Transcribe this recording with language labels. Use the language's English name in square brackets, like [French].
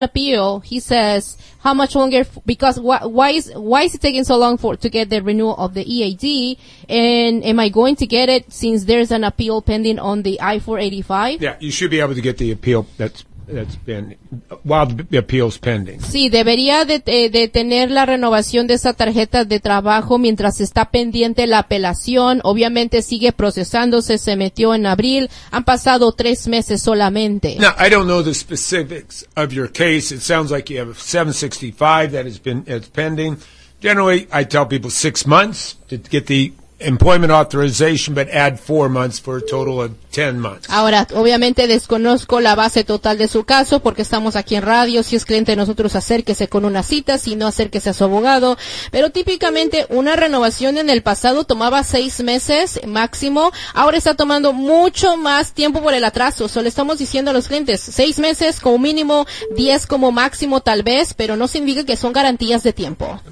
[English] appeal, he says, how much longer, because why is it taking so long for to get the renewal of the EAD, and am I going to get it since there's an appeal pending on the I-485? Yeah, you should be able to get the appeal that's been, while the appeal's pending. [Spanish] Sí, debería de tener la renovación de esa tarjeta de trabajo mientras está pendiente la apelación. Obviamente sigue procesándose, se metió en abril. Han pasado 3 meses solamente. [English] Now, I don't know the specifics of your case. It sounds like you have a 765 that has been, it's pending. Generally, I tell people 6 months to get the employment authorization, but add 4 months for a total of 10 months. [Spanish] Ahora, obviamente desconozco la base total de su caso porque estamos aquí en radio. Si es cliente de nosotros, acérquese con una cita. Si no, acérquese a su abogado. Pero típicamente una renovación en el pasado tomaba 6 meses máximo. Ahora está tomando mucho más tiempo por el atraso. Solo estamos diciendo a los clientes 6 meses como mínimo, 10 como máximo tal vez, pero no significa que son garantías de tiempo.